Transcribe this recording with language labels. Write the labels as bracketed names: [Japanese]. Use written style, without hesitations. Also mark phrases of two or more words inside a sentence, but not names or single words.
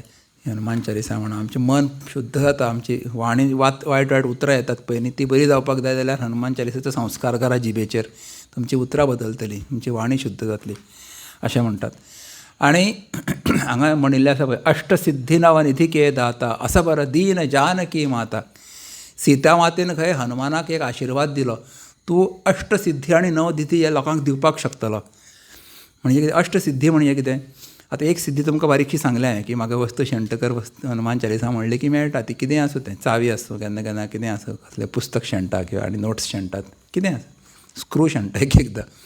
[Konkani] हनुमान चालिसा म्हणून आमचें मन शुद्ध जाता, आमची वाणी वायट वायट उतरां येतात पळय न्ही, ती बरी जावपाक जाय जाल्यार हनुमान चालिसेचो संस्कार करा जिबेचेर. तुमची उतरां बदलतलीं, तुमची वाणी शुद्ध जातली अशें म्हणटात. आनी हांगा म्हणिल्लें आसा पळय, [Awadhi] अष्टसिद्धी नवनिधी दाता असं बरं दीन जानकी माता. [Konkani] सीता मातेन खंय हनुमानाक एक आशिर्वाद दिलो, तूं अष्टसिद्धी आनी नवनिधी हे लोकांक दिवपाक शकतलो. म्हणजे कितें अष्टसिद्धी म्हणजे कितें? आतां एक सिद्धी तुमकां बारीकशी सांगलें की म्हाका वस्तू शेणटकर हनुमान चालिसा म्हणली की मेळटा. ती कितें आसूं तें, चावी आसूं, केन्ना केन्ना कितें आसूं, कसलें पुस्तक शेणटा किंवा आनी नोट्स शेणटात, कितें आसूं, स्क्रू शेणटा एक एकदां.